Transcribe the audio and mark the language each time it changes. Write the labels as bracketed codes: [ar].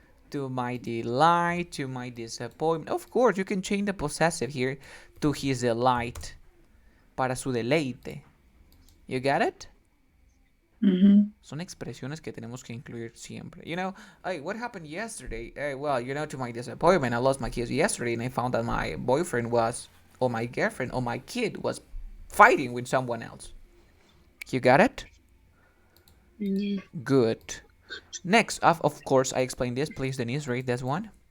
[en] To my delight, to my disappointment. Of course, you can change the possessive here to his delight. [es] Para su deleite. [en] You got it? [es] Son expresiones que tenemos que incluir siempre. [en] You know, hey, what happened yesterday? Well, you know, to my disappointment, I lost my kids yesterday and I found that my boyfriend was, or my girlfriend, or my kid was fighting with someone else. You got it? Yeah. Good. Next, of course, I explained this. Please, Denise, read this one.